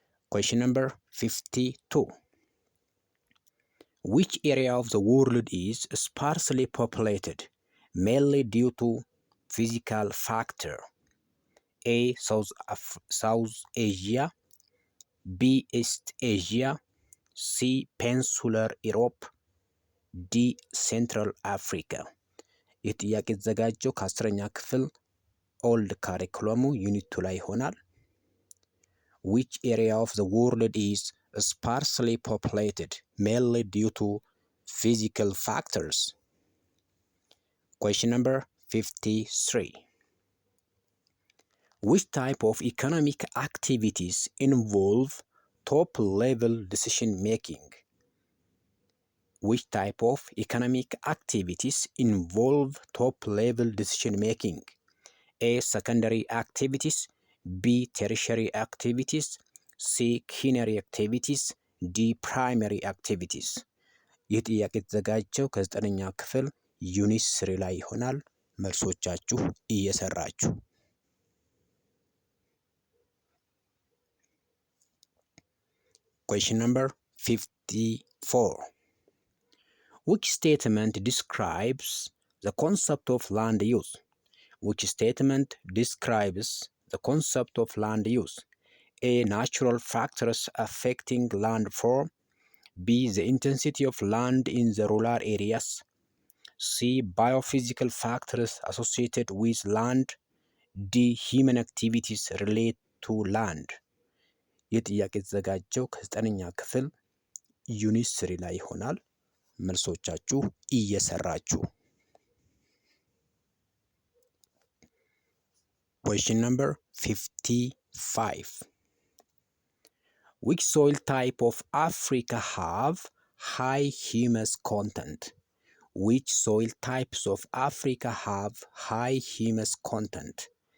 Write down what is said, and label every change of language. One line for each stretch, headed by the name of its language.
English: Question number 52. Which area of the world is sparsely populated, mainly due to physical factor? A. South Asia. ቢ ኢስት ኤዥያ፣ ሲ ፔንሱለር ኢሮፕ፣ ዲ ሴንትራል አፍሪካ።
Amharic: ይህ ጥያቄ የተዘጋጀው ከ10ኛ ክፍል ኦልድ ካሪኩለሙ ዩኒት 2 ላይ ይሆናል።
English: Which area of the world is sparsely populated mainly due to physical factors? Question number 53. Which type of economic activities involve top-level decision making? Which type of economic activities involve top-level decision making? A. Secondary activities, B. Tertiary activities, C. Quaternary activities, D. Primary activities.
Amharic: ይህ ጥያቄ የተዘጋጀው ከ9ኛ ክፍል ዩኒት 3 ላይ ይሆናል። መልሶቻችሁ እየሰራችሁ።
English: Question number 54. Which statement describes the concept of land use? Which statement describes the concept of land use? A. Natural factors affecting land form. B. The intensity of land in the rural areas. C. Biophysical factors associated with land. D. Human activities relate to land.
Amharic: ይህ ጥያቄ የተዘጋጀው ከ9ኛ ክፍል ዩኒት 3 ላይ ይሆናል። መልሶቻችሁ እየሰራችሁ።
English: Question number 55. Which soil type of Africa have high humus content? Which soil types of Africa have high humus content?